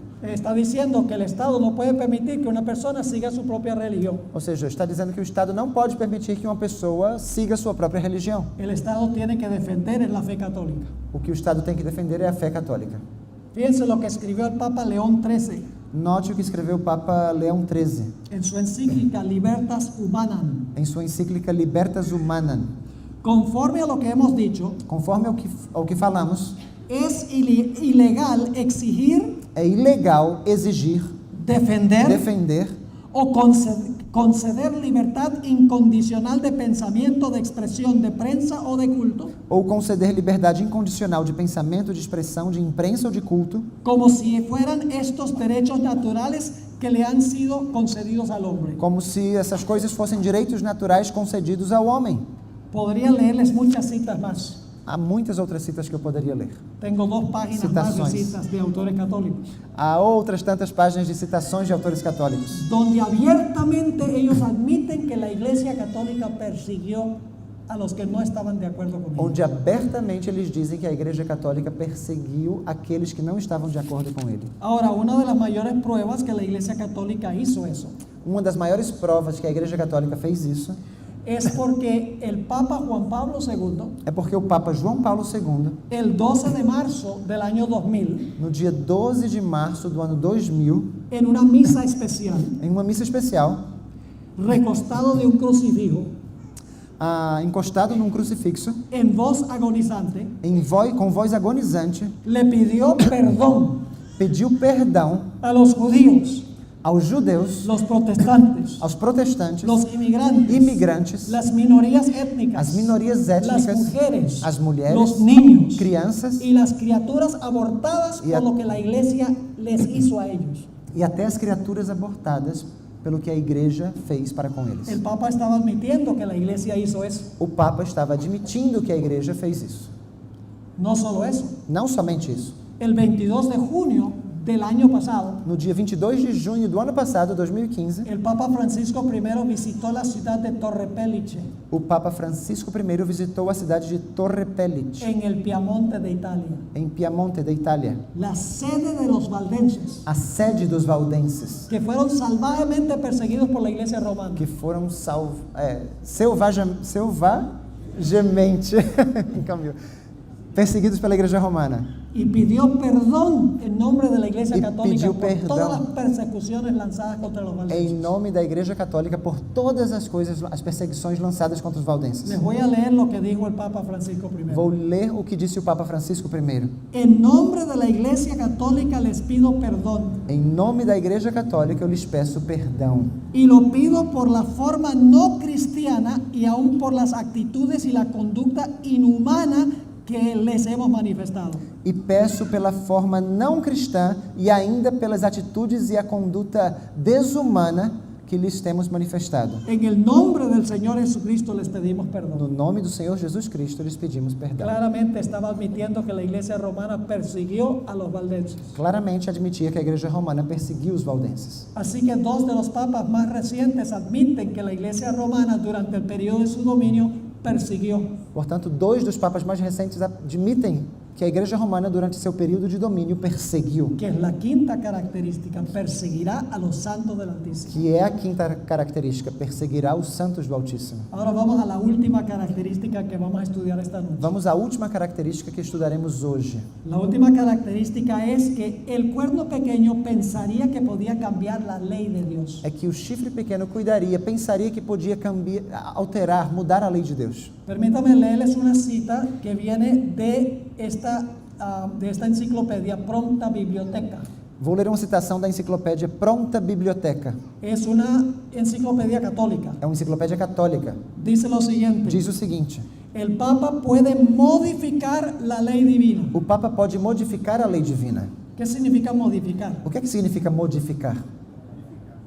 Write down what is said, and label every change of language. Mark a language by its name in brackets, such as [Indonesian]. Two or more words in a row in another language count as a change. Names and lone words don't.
[Spanish] Está diciendo que el Estado no puede permitir que una persona siga su propia religión. [Portuguese] Ou seja, está dizendo que o Estado não pode permitir que uma pessoa siga a sua própria religião. [Spanish] El Estado tiene que defender la fe católica. [Portuguese] O que o Estado tem que defender é a fé católica. [Spanish] Fíjense lo que escribió el Papa León XIII [Portuguese] Note o que escreveu o Papa Leão XIII [Spanish] en su encíclica Libertas Humanam. [Portuguese] em sua encíclica Libertas Humanam. [Spanish] Conforme a lo que hemos dicho, [Portuguese] Conforme ao que falamos, [Spanish] es ilegal exigir, [Portuguese] é ilegal exigir, defender [Spanish] o conceder libertad incondicional de pensamiento, de expresión, de prensa o de culto, [Portuguese] ou conceder liberdade incondicional de pensamento, de expressão, de imprensa ou de culto, [Spanish] como si fueran estos derechos naturales que le han sido concedidos al hombre. [Portuguese] como se essas coisas fossem direitos naturais concedidos ao homem. [Spanish] Podría leerles muchas citas más. [Portuguese] Há muitas outras citas que eu poderia ler. [Spanish] Tengo 2 páginas más de [Portuguese] Citações. [Spanish] citas de autores católicos, [Portuguese] Há outras tantas páginas de citações de autores católicos, [Spanish] donde abiertamente ellos admiten que la Iglesia Católica persiguió a los que no estaban de acuerdo con ella. [Portuguese] onde abertamente eles dizem que a Igreja Católica perseguiu aqueles que não estavam de acordo com ele. [Spanish] Ahora, una de las mayores pruebas que la Iglesia Católica hizo eso [Portuguese] Uma das maiores provas que a Igreja Católica fez isso [Spanish] es porque el Papa Juan Pablo II, [Portuguese] é porque o Papa João Paulo II, [Spanish] el 12 de marzo del año 2000, [Portuguese] no dia 12 de março do ano 2000, [Spanish] en una misa especial, [Portuguese] em uma missa especial, [Spanish] recostado de un crucifijo, [Portuguese] encostado num crucifixo, [Spanish] en voz agonizante, [Portuguese] com voz agonizante, [Spanish] le pidió perdón [Portuguese] pediu perdão [Spanish] a los judíos, [Portuguese] aos judeus, [Spanish] los protestantes, [Portuguese] aos protestantes, [Spanish] los inmigrantes, [Portuguese] imigrantes, [Spanish] las minorías étnicas, [Portuguese] as minorias [Spanish] las étnicas, mujeres, as mulheres, los niños crianças y las criaturas abortadas Y por a- lo que la Iglesia les hizo a ellos. [Portuguese] e até as criaturas abortadas pelo que a Igreja fez para com eles. [Spanish] El Papa estaba admitiendo que la Iglesia hizo eso. [Portuguese] O Papa estava admitindo que a Igreja fez isso. [Spanish] No solo eso. [Portuguese] Não somente isso. [Spanish] El 22 de junio del año pasado, [Portuguese] No dia 22 de junho do ano passado, 2015, [Spanish] el Papa Francisco I visitó la ciudad de Torre Pellice, [Portuguese] o Papa Francisco I visitou a cidade de Torre Pellice, [Spanish] en el Piamonte de Italia, [Portuguese] em Piemonte, da Itália, [Spanish] la sede de los valdenses, [Portuguese] a sede dos valdenses, [Spanish] que fueron salvajemente perseguidos por la Iglesia romana. [Portuguese] que foram selvagemente perseguidos pela Igreja Romana. [Spanish] Y pidió perdón en nombre de la Iglesia Y Católica pidió por perdón. todas las persecuciones lanzadas contra los [Portuguese] Em [Spanish] valdenses. [Portuguese] nome da Igreja Católica, por todas as perseguições lançadas contra os valdenses. [Spanish] Les voy a leer lo que dijo el Papa Francisco I. [Portuguese] Vou ler o que disse o Papa Francisco I. [Spanish] En nombre de la Iglesia Católica les pido perdón. [Portuguese] Em nome da Igreja Católica, eu lhes peço perdão. [Spanish] Y lo pido por la forma no cristiana y aún por las actitudes y la conducta inhumana que les hemos manifestado. [Portuguese] E peço pela forma não cristã e ainda pelas atitudes e a conduta desumana que lhes temos manifestado. [Spanish] En el nombre del Señor Jesucristo les pedimos [Portuguese] No [Spanish] perdón. [Portuguese] nome do Senhor Jesus Cristo, lhes pedimos perdão. [Spanish] Claramente estaba admitiendo que la Iglesia romana persiguió a los valdenses. [Portuguese] Claramente admitia que a Igreja Romana perseguiu os valdenses. [Spanish] Así que 2 de los papas más recientes admiten que la Iglesia romana durante el periodo de su dominio persiguió. [Portuguese] Portanto, 2 dos papas mais recentes admitem que a Igreja Romana, durante seu período de domínio, perseguiu, [Spanish] Que es la quinta característica, perseguirá a los santos del Altísimo. [Portuguese] que é a quinta característica, perseguirá os santos do Altíssimo. [Spanish] Ahora vamos a la última característica que vamos a estudiar esta noche. [Portuguese] Vamos à última característica que estudaremos hoje. [Spanish] La última característica es que el cuerno pequeño pensaría que podía cambiar la ley de Dios. [Portuguese] É que o chifre pequeno pensaria que podia alterar, mudar a lei de Deus. [Spanish] Permítame leerles una cita que viene de esta enciclopedia Pronta Biblioteca. [Portuguese] Vou ler uma citação da enciclopédia Pronta Biblioteca. [Spanish] Es una enciclopedia católica. [Portuguese] É uma enciclopédia católica. [Spanish] Dice lo siguiente: [Portuguese] Diz o seguinte: [Spanish] el Papa puede modificar la ley divina. [Portuguese] o Papa pode modificar a lei divina. [Spanish] ¿Qué significa modificar? [Portuguese] O que significa modificar?